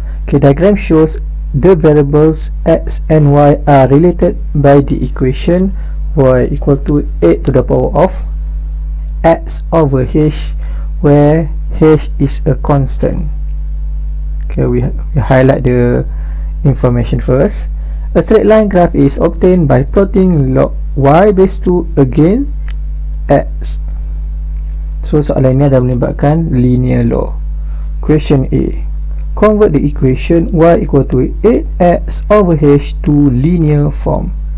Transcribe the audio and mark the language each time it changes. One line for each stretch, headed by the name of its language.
English: Diagram shows the variables x and y are related by the equation y equal to 8 to the power of x over h, where h is a constant. We highlight the information first. A straight line graph is obtained by plotting log y base 2 against x.
Malay: So soalan ini adalah melibatkan linear law.
English: Question A. Convert the equation y equal to 8x over h to linear form.